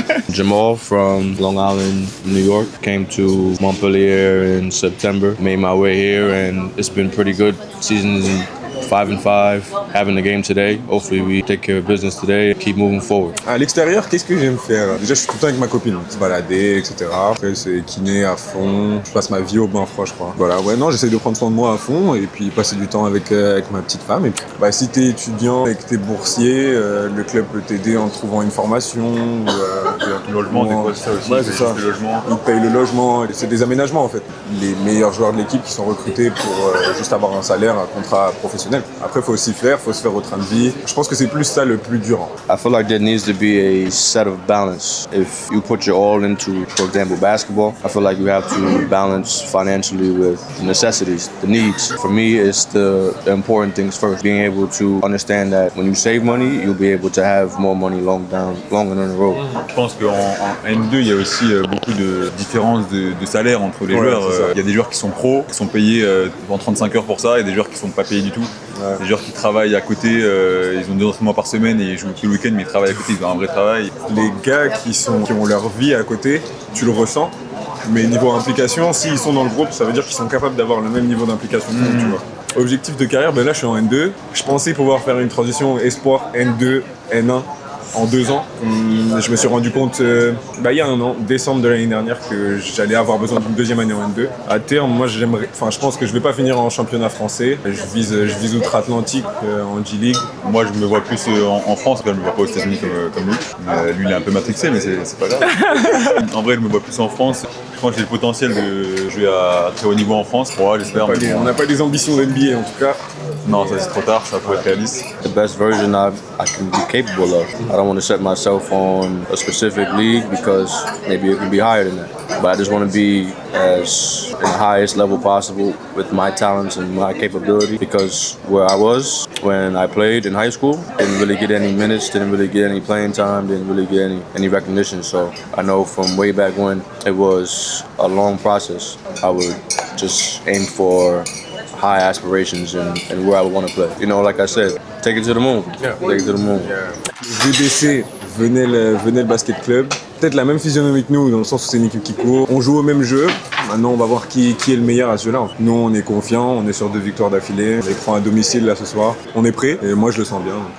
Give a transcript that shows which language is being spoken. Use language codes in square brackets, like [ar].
[en] Jamal from Long Island, New York, came to Montpellier in September. Made my way here, and it's been pretty good. Seasons 5-5, having the game today. Hopefully we take care of business today and keep moving forward. [fr] À l'extérieur, qu'est-ce que j'aime faire? Déjà, je suis tout le temps avec ma copine, se balader, etc. Après, c'est kiné à fond. Je passe ma vie au bain froid, je crois. Voilà, ouais, non, j'essaie de prendre soin de moi à fond et puis passer du temps avec ma petite femme. Et puis, si t'es étudiant et que t'es boursier, le club peut t'aider en trouvant une formation. Le logement, des fois, c'est ça aussi. Ouais, c'est ça. Le logement. Ils payent le logement. C'est des aménagements, en fait. Les meilleurs joueurs de l'équipe qui sont recrutés pour juste avoir un salaire, un contrat professionnel. Après, il faut aussi faire, il faut se faire au train de vie. Je pense que c'est plus ça le plus dur. I feel like there needs to be a set of balance. If you put your all into, for example, basketball, I feel like you have to balance financially with the necessities, the needs. For me, it's the important things first. Being able to understand that when you save money, you'll be able to have more money longer down the road. Je pense qu'en N2, il y a aussi beaucoup de différences de salaire entre les joueurs. Il y a des joueurs qui sont pros, qui sont payés en 35 heures pour ça, et des joueurs qui ne sont pas payés du tout. Ouais. Des joueurs qui travaillent à côté, ils ont 2 entraînements par semaine et ils jouent tout le week-end, mais ils travaillent à côté, ils ont un vrai travail. Les gars qui ont leur vie à côté, tu le ressens, mais niveau implication, s'ils sont dans le groupe, ça veut dire qu'ils sont capables d'avoir le même niveau d'implication que nous, tu vois. Objectif de carrière, là je suis en N2. Je pensais pouvoir faire une transition espoir N2, N1. en 2 ans. Je me suis rendu compte il y a 1 an, décembre de l'année dernière, que j'allais avoir besoin d'une deuxième année en N2. À terme, moi je pense que je vais pas finir en championnat français. Je vise outre-Atlantique en G-League. Moi je me vois plus en France, je me vois pas aux États-Unis comme lui. Lui il est un peu matrixé, mais c'est pas grave. En vrai je me vois plus en France. Je pense que j'ai le potentiel de jouer à très haut niveau en France. Ouais, j'espère. On n'a pas des ambitions d'NBA en tout cas. Non, ça c'est trop tard, ça pourrait être réaliste. [en] The best version I can be capable of. I don't want to set myself on a specific league because maybe it can be higher than that. But I just want to be as in the highest level possible with my talents and my capability, because where I was when I played in high school, didn't really get any minutes, didn't really get any playing time, didn't really get any recognition. So I know from way back when it was a long process. I would just aim for high aspirations and where I would want to play. You know, like I said, take it to the moon. Yeah. Take it to the moon. [fr] Yeah. VBC, venez le basket club. Peut-être la même physionomie que nous, dans le sens où c'est une équipe qui court. On joue au même jeu. Maintenant, on va voir qui est le meilleur à ce jeu-là. Nous, on est confiants, on est sur 2 victoires d'affilée. On les prend à domicile là ce soir. On est prêt et moi, je le sens bien.